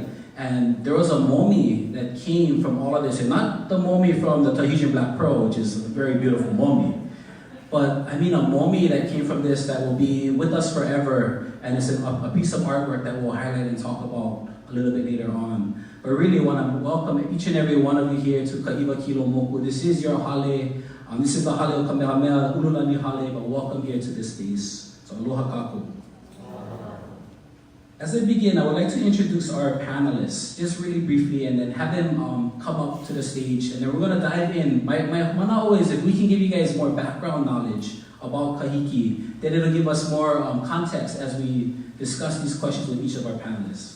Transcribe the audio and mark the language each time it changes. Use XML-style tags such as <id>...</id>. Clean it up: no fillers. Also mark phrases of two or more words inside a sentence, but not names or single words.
<en>And there was a momi that came from all of this, and not the momi from the Tahitian Black Pearl, which is a very beautiful momi, but I mean a momi that came from this that will be with us forever, and it's a piece of artwork that we'll highlight and talk about a little bit later on. But really want to welcome each and every one of you here to iwakīloumoku. This is your hale. This is the hale o Kamehameha, Ululani hale, but welcome here to this space. So</en> <haw>aloha kākou.</haw> <en>As I begin, I would like to introduce our panelists, just really briefly, and then have them come up to the stage, and then we're going to dive in. My mana'o is if we can give you guys more background knowledge about Kahiki, then it'll give us more context as we discuss these questions with each of our panelists.</en>